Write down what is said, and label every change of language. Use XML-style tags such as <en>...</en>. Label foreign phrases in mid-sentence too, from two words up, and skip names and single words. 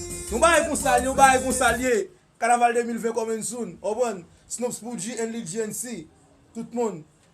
<ht>Nou ba yi pou salye, nou ba yi pou salye. Kanaval de mil vent</ht> <en>coming soon.</en> <ht>Ou bon, Snoops Bougie and Lil G N C. Tout moun.</ht>